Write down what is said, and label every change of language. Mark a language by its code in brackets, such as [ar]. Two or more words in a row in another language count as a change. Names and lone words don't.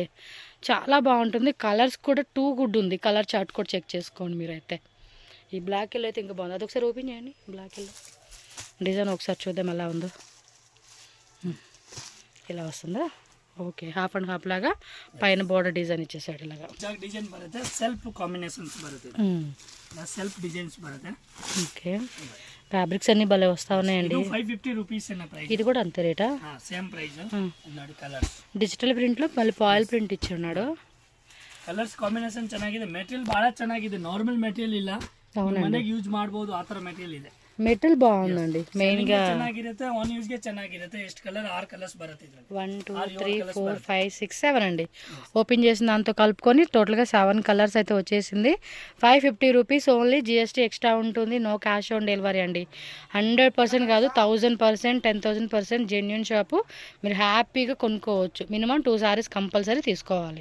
[te] చాలా బాగుంటుంది. కలర్స్ కూడా [en] too good [te] ఉంది. కలర్ చార్ట్ కూడా చెక్ చేసుకోండి మీరైతే. ఈ బ్లాక్ ఎల్లో అయితే ఇంకా బాగుంది. అది ఒకసారి ఓపెన్ చేయండి. బ్లాక్ ఎల్లో డిజైన్ ఒకసారి చూద్దాం ఎలా ఉందో. ఇలా వస్తుందా? ఓకే, హాఫ్ అండ్ హాఫ్ లాగా పైన బోర్డర్ డిజైన్ ఇచ్చేసాడు ఇలాగా. [kn] ಡಿಸೈನ್ ಬರುತ್ತೆ, ಸೆಲ್ಫ್ ಕಾಂಬಿನೇಷನ್ಸ್ ಬರುತ್ತೆ, ಸೆಲ್ಫ್ ಡಿಸೈನ್ಸ್ ಬರುತ್ತೆ. [te] ఓకే, ఫ్యాబ్రిక్స్ అన్ని భలే వస్తా ఉన్నాయండి. [kn] ಇದು 550 rupees ಅನ್ನ ಪ್ರೈಸ್. [te] ఇది కూడా అంతే రేటా? సేమ్ ప్రైస్. [kn] ನೋಡಿ ಕಲರ್ಸ್, [te] డిజిటల్ ప్రింట్ లో మళ్ళీ ఫాయిల్ ప్రింట్ ఇచ్చున్నాడు. [kn] ಕಲರ್ಸ್ ಕಾಂಬಿನೇಷನ್ ಚೆನ್ನಾಗಿದೆ, ಮೆಟೀರಿಯಲ್ ಬಹಳ ಚೆನ್ನಾಗಿದೆ, ನಾರ್ಮಲ್ ಮೆಟೀರಿಯಲ್ ಇಲ್ಲ, ಮನೆಗೆ ಯೂಸ್ ಮಾಡಬಹುದು ಆ ತರ ಮೆಟೀರಿಯಲ್ ಇದೆ. [te] మెటీరియల్ బాగుందండి, మెయిన్ గా [kn] ಚೆನ್ನಾಗಿರುತ್ತೆ, ಆನ್ ಯೂಸ್ ಗೆ ಚೆನ್ನಾಗಿರುತ್ತೆ. ಎಷ್ಟು ಕಲರ್ 6 కలర్స్ ಬರುತ್ತೆ ಇದರಲ್ಲಿ. [te] 1 2 3 4 5 6 7 అండి. ఓపెన్ చేసిన దాంతో కలుపుకొని టోటల్గా 7 కలర్స్ అయితే వచ్చేసింది. 550 రూపీస్ ఓన్లీ, జిఎస్టీ ఎక్స్ట్రా ఉంటుంది, [en] no cash on delivery [te] అండి. 100% కాదు, 1000%, 10,000% జెన్యున్ షాపు. మీరు హ్యాపీగా కొనుక్కోవచ్చు. మినిమం 2 సారీస్ కంపల్సరీ తీసుకోవాలి.